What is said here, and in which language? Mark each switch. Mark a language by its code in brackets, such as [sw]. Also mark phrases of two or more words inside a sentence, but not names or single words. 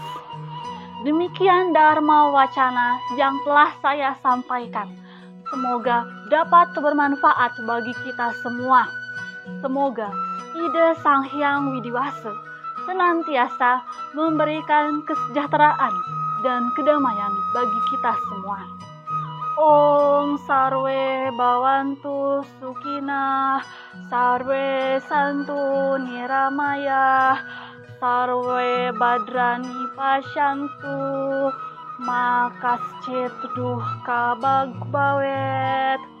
[id] Demikian Dharma Wacana yang telah saya sampaikan. Semoga dapat bermanfaat bagi kita semua. Semoga ide Sang Hyang Widiwasa senantiasa memberikan kesejahteraan dan kedamaian bagi kita semua. [sa] Om Sarwe Bhavantu Sukhina, Sarwe Santu Niramaya, Sarwe Badrani Pasyantu, Makaschit Duhka Bagbawet.